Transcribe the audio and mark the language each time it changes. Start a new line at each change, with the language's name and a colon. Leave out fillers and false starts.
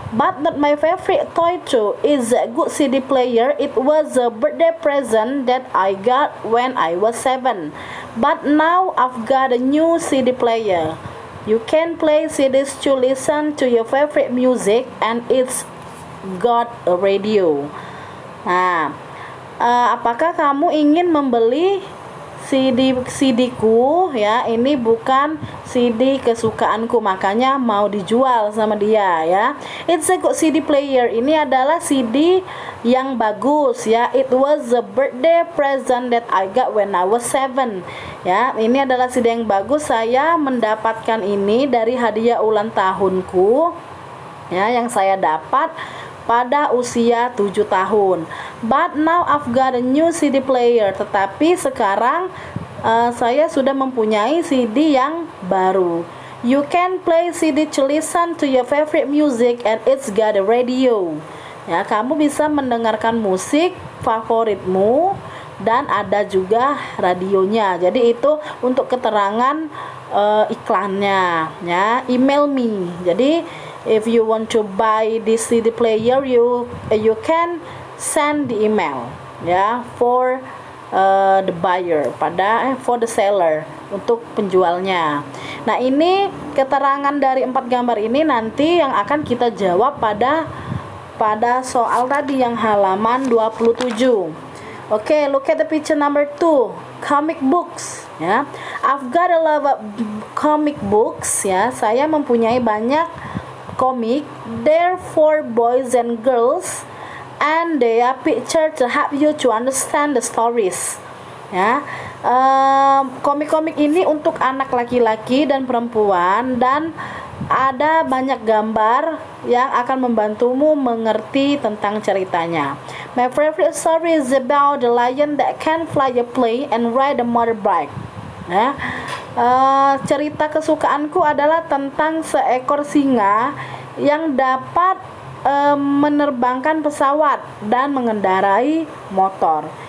English: But not my favorite toy too. It's a good CD player. It was a birthday present that I got when I was 7. But now I've got a new CD player. You can play CDs to listen to your favorite music, and it's got a radio.
Indonesian: Nah, apakah kamu ingin membeli CD-ku ya? Ini bukan CD kesukaanku, makanya mau dijual sama dia ya.
English: It's a good CD player.
Indonesian: Ini adalah CD yang bagus ya.
English: It was a birthday present that I got when I was 7.
Indonesian: Ya, ini adalah CD yang bagus. Saya mendapatkan ini dari hadiah ulang tahunku ya, yang saya dapat pada usia 7 tahun.
English: But now I've got a new CD player.
Indonesian: Tetapi sekarang saya sudah mempunyai CD yang baru.
English: You can play CD to listen to your favorite music, and it's got a radio.
Indonesian: Ya, kamu bisa mendengarkan musik favoritmu dan ada juga radionya. Jadi itu untuk keterangan iklannya ya.
English: Email me. Jadi if you want to buy this CD player, you can send the email ya for the buyer, for the seller,
Indonesian: untuk penjualnya. Nah, ini keterangan dari 4 gambar ini nanti yang akan kita jawab pada soal tadi yang halaman 27.
English: Oke, look at the picture number 2. Comic books ya. I've got a lot of comic books ya.
Indonesian: Saya mempunyai banyak komik.
English: They're for boys and girls, and they are pictured to help you to understand the stories.
Indonesian: Ya, komik-komik ini untuk anak laki-laki dan perempuan, dan ada banyak gambar yang akan membantumu mengerti tentang ceritanya.
English: My favorite story is about the lion that can fly a plane and ride a motorbike.
Indonesian: Ya, cerita kesukaanku adalah tentang seekor singa yang dapat menerbangkan pesawat dan mengendarai motor.